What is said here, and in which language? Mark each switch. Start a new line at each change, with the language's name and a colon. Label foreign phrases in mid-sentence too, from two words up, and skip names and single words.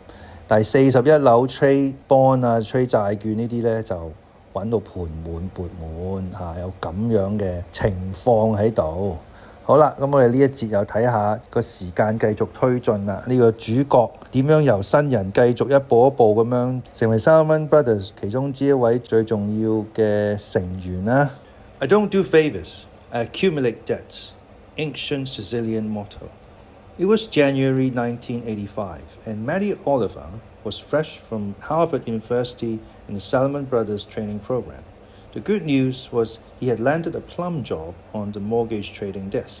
Cantonese: 但係41樓
English: trade bond
Cantonese: 啊、trade 債券呢啲咧就揾到盤滿缽滿嚇，有咁樣嘅情況喺度。好啦，咁我哋呢一節又睇下個時間繼續推進啦。呢個主角點樣由新人繼續一步一步咁樣成為 Salomon Brothers 其中之一位最重要嘅成員啦。
English: I don't do favors, I accumulate debts. Ancient Sicilian motto. It was January 1985, and Matty Oliver was fresh from Harvard University in the Salomon Brothers training program. The good news was he had landed a Plum job on the mortgage trading desk.